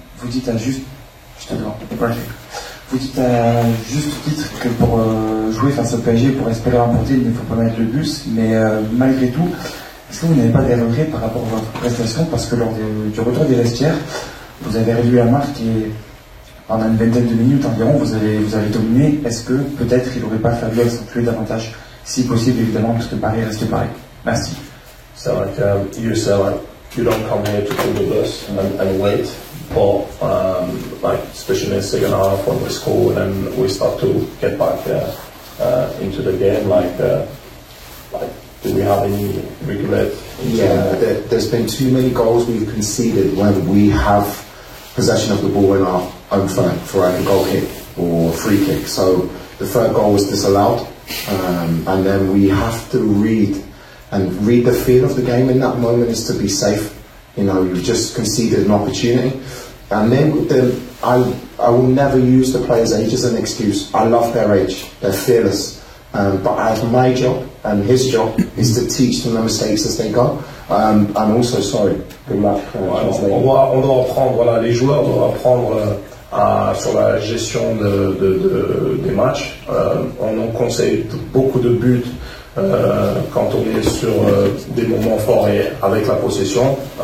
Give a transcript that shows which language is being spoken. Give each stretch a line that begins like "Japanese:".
French: Vous dites à juste, vous dites à juste titre que pour jouer face au PSG, pour espérer remporter, il ne faut pas mettre le bus, mais malgré tout, est-ce que vous n'avez pas des regrets par rapport à votre prestation, parce que lors du retour des vestiaires, vous avez réduit la marque et pendant une vingtaine de minutes environ, vous avez dominé. Est-ce que peut-être il n'aurait pas fallu accentuer davantage, si possible évidemment, parce que Paris reste pareil? Merci.
English: So like you say, like you don't come here to pull the bus and wait, but like especially in the second half when we score and we start to get back into the game, like do we have any regret? Yeah, there's been too many goals we've conceded when we have possession of the ball in our own third for like a goal kick or free kick. So the third goal was disallowed, and then we have to read the feel of the game in that moment is to be safe. You know, you've just conceded an opportunity, and then I will never use the players' age as an excuse. I love their age; they're fearless. But my job and his job is to teach them the mistakes as they go. And also, sorry, good luck.
French: On doit apprendre, voilà, les joueurs doivent apprendre sur la gestion des matchs. On conseille beaucoup de buts quand on est sur des moments forts et avec la possession.